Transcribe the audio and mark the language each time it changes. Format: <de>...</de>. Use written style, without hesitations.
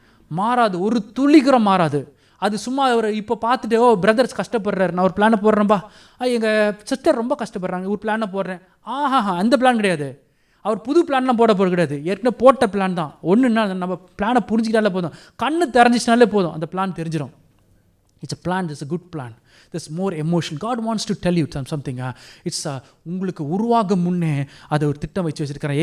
<ta>மாறாது, ஒரு துளிகரம் மாறாது. அது சும்மா ஒரு இப்போ பார்த்துட்டு, ஓ பிரதர்ஸ் கஷ்டப்படுறாரு, நான் ஒரு பிளானை போடுறேன்பா, எங்கள் சிஸ்டர் ரொம்ப கஷ்டப்படுறாங்க, ஒரு பிளானை போடுறேன், அந்த பிளான் கிடையாது. அவர் புது பிளான்லாம் போட போகிறது கிடையாது, ஏற்கனவே போட்ட பிளான் தான். ஒன்றுன்னா நம்ம பிளானை புரிஞ்சிக்கிட்டாலே போதும், கண்ணு தெரிஞ்சிச்சினாலே போதும், அந்த பிளான் தெரிஞ்சிடும்.</ta> <en>It's a plan, it's a good plan. There's more emotion. God wants to tell you something.</en> <ta>It's உங்களுக்கு உருவாகும் முன்னே அதை ஒரு திட்டம் வச்சு வச்சிருக்கிறார்.</ta>